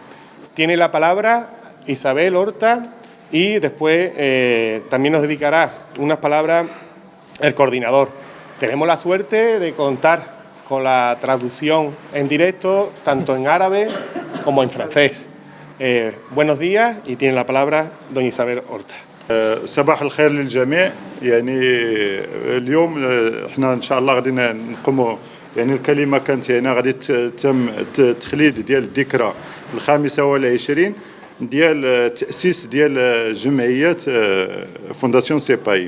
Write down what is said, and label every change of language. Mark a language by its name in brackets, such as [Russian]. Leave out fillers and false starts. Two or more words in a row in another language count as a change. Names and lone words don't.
[Spanish] Tiene la palabra Isabel Horta y después también nos dedicará unas palabras el coordinador. Tenemos la suerte de contar con la traducción en directo, tanto en árabe como en francés. Buenos días y tiene la palabra doña Isabel Horta. [Arabic] صباح الخير للجميع. يعني اليوم احنا ان شاء الله غادي نقوموا، يعني الكلمه كانت يعني غادي تم التخليد ديال الذكرى الخامسة والعشرين ديال تأسيس ديال جمعية فونداسيون سيبايم.